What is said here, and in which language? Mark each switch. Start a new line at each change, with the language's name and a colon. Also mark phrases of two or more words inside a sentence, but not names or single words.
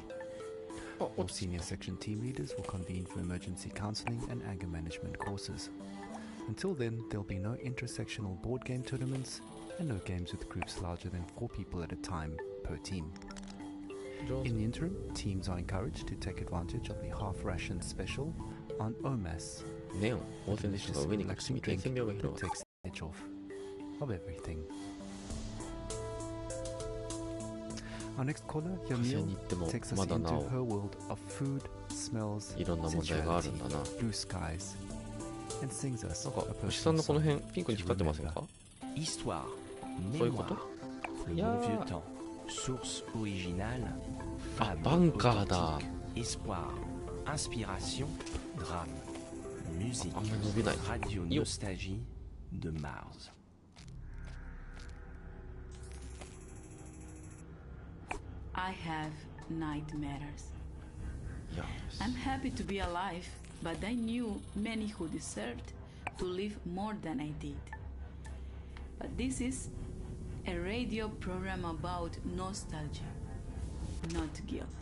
English: All senior section team leaders will convene for emergency counseling and anger management courses. Until then, there'll be no intersectional board game tournaments and no games with groups larger than 4 people at a time per team. In the interim, teams are encouraged to take advantage of the half ration special on OMAS,
Japanese: ネオン温泉で人が上に隠しみ伝染病が
English: that
Japanese: 広がる
English: takes the edge off of everything. Our next caller,
Japanese: 火星
English: Yamil,
Japanese: に行っても
English: takes us
Japanese: まだな
English: into
Japanese: お
English: her world of food, smells,
Japanese: いろんな問題があるん
English: sensuality,
Japanese: だな。
English: blue skies, and sings us
Japanese: なんか
English: a
Japanese: 牛さん
English: personal
Japanese: のこの
English: song
Japanese: 辺ピンクに光ってませんか？
French: Histoire,
Japanese: そういうこと
French: mémoire, le bon vieux temps, source originale, あ、 fable
Japanese: バンカーだ。
French: authentique, espoir, inspiration, drame, musique,
Japanese: あんまり伸びない。
French: radio よっ nostalgie de Mars.
English: I have nightmares. いや I'm happy to be alive, but I knew many who deserved to live more than I did. But this is a radio program about nostalgia, not guilt.